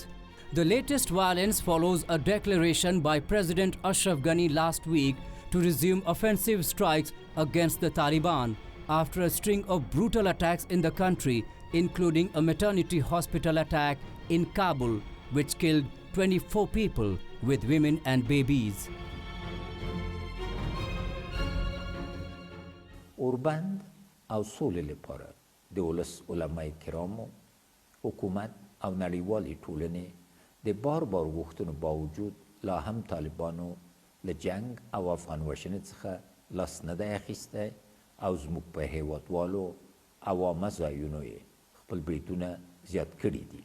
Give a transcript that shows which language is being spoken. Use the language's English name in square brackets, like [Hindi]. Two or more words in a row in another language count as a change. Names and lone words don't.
[English] The latest violence follows a declaration by President Ashraf Ghani last week to resume offensive strikes against the Taliban after a string of brutal attacks in the country, including a maternity hospital attack in Kabul, which killed 24 people, with women and babies. [Pashto] اوربند او سولې لپاره د ولس علمای کرامو، حکومت او نړیوالې ټولنې د بار غوښتنو باوجود لا هم طالبانو له جنگ او افغان وژنې څخه لاس نه دی اخیستی او زموږ په هیوادوالو عوامه ځایونو یې خپل بریدونه زیات کړي دي.